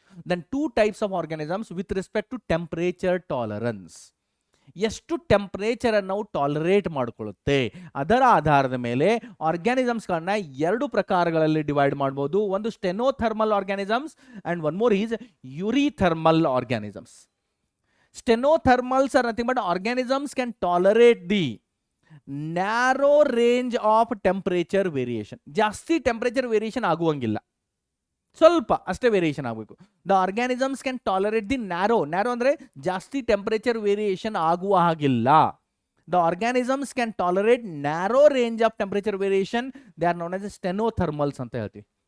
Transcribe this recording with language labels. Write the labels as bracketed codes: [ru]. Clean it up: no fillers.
[en] Then 2 types of organisms with respect to temperature tolerance. [kn] ಎಷ್ಟು temperature ಅನ್ನು ನಾವು tolerate ಮಾಡಿಕೊಳ್ಳುತ್ತೆ ಅದರ ಆಧಾರದ ಮೇಲೆ ಆರ್ಗ್ಯಾನಿಸಮ್ಸ್ಗಳನ್ನ 2 ಪ್ರಕಾರಗಳಲ್ಲಿ ಡಿವೈಡ್ ಮಾಡಬಹುದು. [en] ಒಂದು stenothermal organisms and one more is eurythermal organisms. Stenothermals are nothing but organisms can tolerate the narrow range of temperature variation. [kn] ಜಾಸ್ತಿ ಟೆಂಪರೇಚರ್ ವೇರಿಯೇಷನ್ ಆಗುವಂಗಿಲ್ಲ, ಸ್ವಲ್ಪ ಅಷ್ಟೇ ವೇರಿಯೇಷನ್ ಆಗಬೇಕು. [en] the organisms can tolerate the narrow [kn] ಅಂದ್ರೆ ಜಾಸ್ತಿ temperature variation ಆಗುವ ಹಾಗಿಲ್ಲ. [en] the organisms can tolerate narrow range of temperature variation, they are known as stenothermals [kn] ಅಂತ ಹೇಳ್ತೀವಿ.